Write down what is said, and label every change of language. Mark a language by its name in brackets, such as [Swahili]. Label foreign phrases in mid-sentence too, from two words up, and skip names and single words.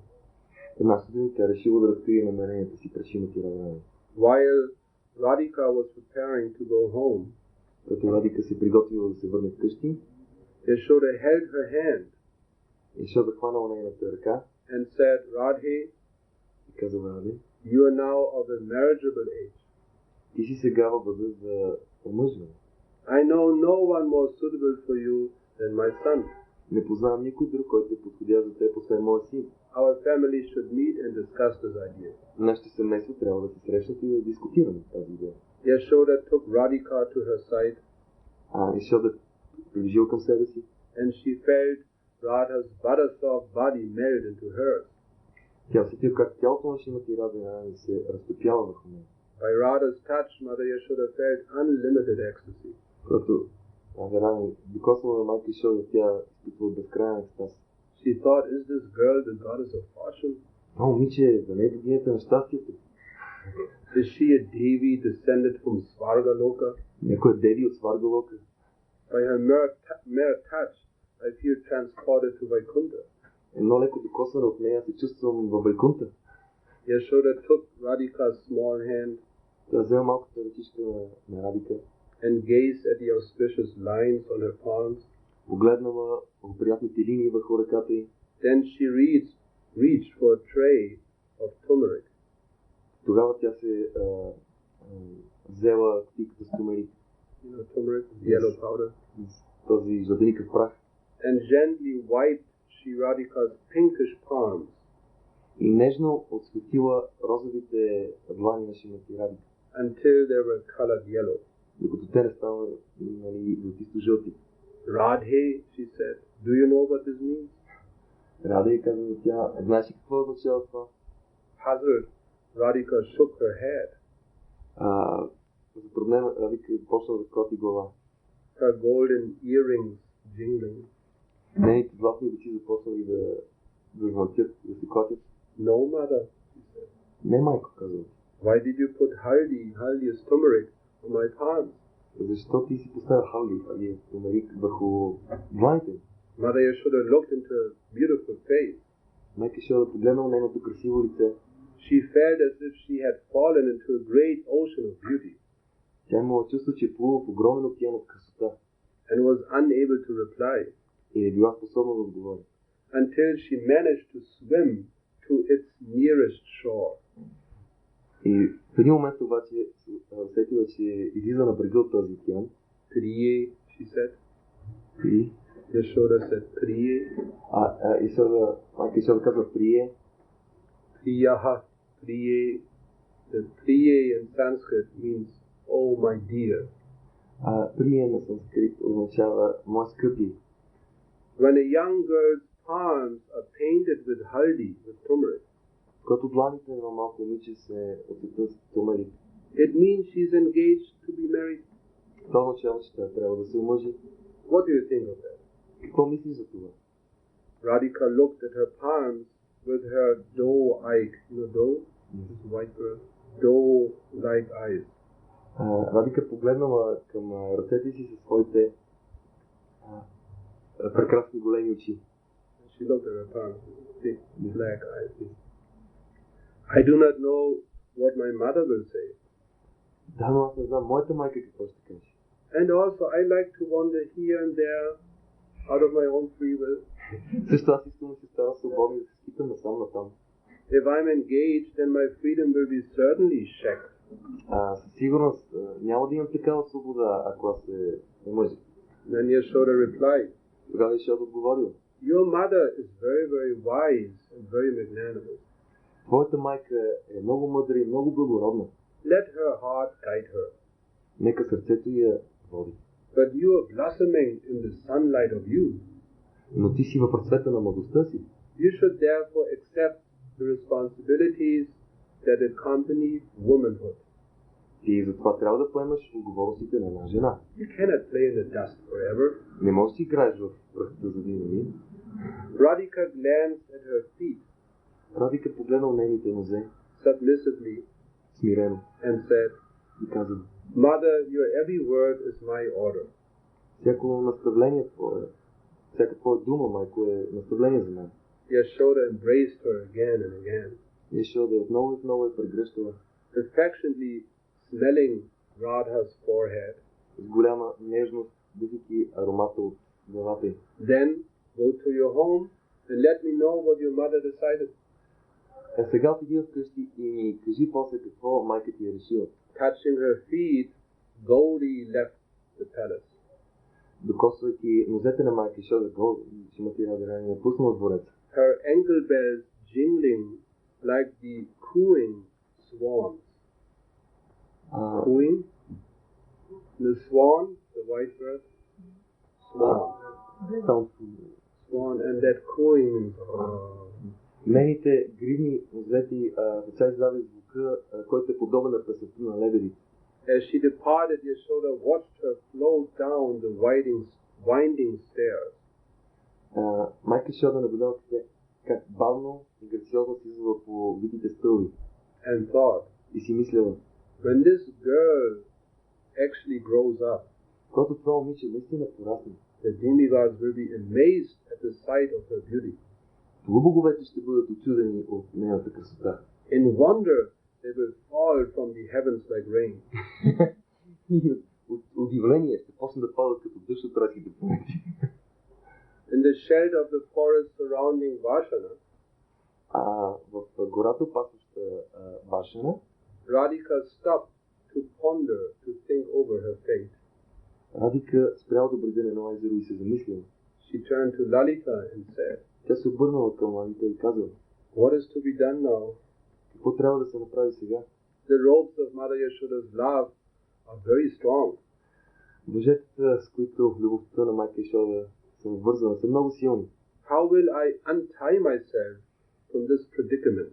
[Bulgarian] Една сутрин тя решила да разкрие намерението си пред Шримати Радharani. [English] While Radhika was preparing to go home, [Bulgarian] Като Радика се приготвила да се върне вкъщи, [English] Yashoda held her hand [Bulgarian] Йашода хванала нейната ръка [English] and said, Radhe, [Bulgarian] и казала: Раде, [English] you are now of a marriageable age. [Bulgarian] ти си сега във възраст за омъжване. [English] I know no one more suitable for you than my son. [Bulgarian] Не познавам никой друг, който е подходящ за теб, освен моя син. [English] Our family should meet and discuss this idea. [Bulgarian] Нашите семейства трябва да се срещнат и да дискутираме тази идея. [English] Yashoda took Radhika to her side, [Bulgarian] Йашода приближил към себе си [English] and she felt Radha's butter-soft body melt into hers. [Bulgarian] Тя усетила как тялото на Шримати Радharani се разтопява върху нея. [English] By Radha's touch, Mother Yashoda felt unlimited ecstasy. [Bulgarian] Когато Радharani докоснала на майка Йашода, тя изпитвала безкрайен екстаз. [English] She thought, is this girl the goddess of fortune? [Bulgarian] Това момиче, за нея богинята на щастието. [English] Is she a Devi descended from Svargaloka? [Bulgarian] Някоя деви от Сваргалока. [English] By her mere touch, I feel transported to Vaikuntha. [Bulgarian] Едно леко докосване от нея се чувствам във Вайкунта. [English] Yashoda took Radhika's small hand [Bulgarian] Тя взема малката ръчичка на Радика, [English] and gazed at the auspicious lines on her palms. [Bulgarian] погледнала приятните линии върху ръката й. [English] Then she reached for a tray of turmeric. [Bulgarian] Тогава тя се взела кутийката с тумерик. [English] You know, turmeric, yellow powder. [Bulgarian] Този жълтеникъв прах. [English] And gently wiped Radhika's pinkish palms. [Bulgarian] И нежно осветила розовите длани на Шримати Радика. [English] Until they were colored yellow. [Bulgarian] Докато те не станали златисто жълти. [English] Radhe, she said, do you know what this means? [Bulgarian] Радhe, казва тя, знаеш ли какво означава това? [English] Puzzled, Radhika shook her head. [Bulgarian] Затруднена Радика почна да клати глава. [English] Her golden earrings jingling. [Bulgarian] Нейните златни очи започнали да звънтят, да се клатят. [English] No, mother, she said. [Bulgarian] Не, майко, казва. [English] Why did you put haldi as turmeric on my palms? [Bulgarian] Защо ти си поставя халди, тумерик върху дланите? [English] Mother Yashoda looked into her beautiful face. [Bulgarian] Майка Йашода погледнала нейното красиво лице. [English] She felt as if she had fallen into a great ocean of beauty. [Bulgarian] Тя имала чувство, че е плува в огромен океан от красота. [English] And was unable to reply. [Bulgarian] И не била способна да отговори. [English] Until she managed to swim to its nearest shore. [Bulgarian] И в един момент обаче усетила, че излиза на брега от този океан. [English] Priye, she said. [Bulgarian] И [English] Yashoda said, Priye. [Bulgarian] Майка Йашода казва Прие. [Sanskrit] Priyaha, Priye. [English] The Priye in Sanskrit means, oh my dear. [Bulgarian] Прие на санскрит означава мой скъпи. [English] When a young girl's palms are painted with haldi, with turmeric, [Bulgarian] Когато дланите на малко момиче се осветят с тумерик, [English] it means she's engaged to be married. [Bulgarian] това означава, че тя трябва да се омъжи. [English] What do you think of that? [Bulgarian] Какво мислиш за това? [English] Radhika looked at her palms with her doe-like, doe? This white girl. Doe-like eyes. [Bulgarian] Радика погледнала към ръцете си със своите прекрасни големи очи. [English] She looked at her palms, big black eyes. I do not know what my mother will say. [Bulgarian] Да, но аз не знам моята майка какво ще каже. [English] And also I like to wander here and there out of my own free will. [Bulgarian] Също аз искам да се става свободно и да се скитам насам натам. [English] If I'm engaged, then my freedom will be certainly checked. [Bulgarian] Със сигурност няма да имам такава свобода, ако аз се не може. [English] Then Yashoda replied, [Bulgarian] Тогава Йошода отговорил: [English] your mother is very, very wise and very magnanimous. [Bulgarian] Твоята майка е много мъдра и много благородна. [English] Let her heart guide her. [Bulgarian] Нека сърцето я води. [English] But you are blossoming in the sunlight of youth. [Bulgarian] Но ти си в разцвета на младостта си. [English] You should therefore accept the responsibilities that accompany womanhood. [Bulgarian] И затова трябва да поемаш отговорностите на една жена. [English] You cannot play in the dust forever. [Bulgarian] Не можеш да си играеш в пръстата за винаги. [English] Radhika glanced at her feet [Bulgarian] Радика погледнал нейните нозе, [English] submissively [Bulgarian] смирено, [English] and said, [Bulgarian] и каза: [English] Mother, your every word is my order. [Bulgarian] всяко наставление твое, всяка твоя дума, майко, е наставление за мен. [English] Yashoda embraced her again and again, [Bulgarian] Йошода отново я прегръщала, [English] affectionately smelling Radha's forehead. [Bulgarian] с голяма нежност, дишайки аромата от главата й. [English] Then go to your home and let me know what your mother decided. [Bulgarian] А сега отиди вкъщи и ми кажи после какво майка ти е решила. [English] Touching her feet, Gauri left the palace. [Bulgarian] Докосвайки нозете на майка Йошода, Шримати Радharani напуснала двореца. [English] Her ankle bells jingling like the cooing swans. Cooing? The swan, the white bird? Swan. Swan, and that cooing means [Bulgarian] Нейните гривни нозети деца издават звука, който е подобен на песента на лебедите. [English] As she departed, Yashoda watched her float down the winding stairs. [Bulgarian] Майка Йошода наблюдава как бавно и грациозно слизала по витите стълби. [English] And thought, [Bulgarian] И си мисляла: [English] when this girl actually grows up, [Bulgarian] когато това момиче наистина порасне, [English] the demigods will be amazed at the sight of her beauty. [Bulgarian] боговете ще бъдат очудени от нейната красота. [English] In wonder, they will fall from the heavens like rain. [Bulgarian] И от удивление ще почнат да падат като дъжд от райските планети. [English] In the shelter of the forest surrounding Vashana, [Bulgarian] в гората, опасваща Вашана, [English] Radhika stopped to ponder, to think over her fate. [Bulgarian] Радика спряла да брега на едно езеро и се замислила. [English] She turned to Lalita and said, [Bulgarian] Тя се обърнала към Лалита и казала: [English] what is to be done now? [Bulgarian] какво трябва да се направи сега? [English] The ropes of Mother Yashoda's love are very strong. [Bulgarian] Въжетата, с които любовта на майка Йошода съм вързана, са много силни. [English] How will I untie myself from this predicament?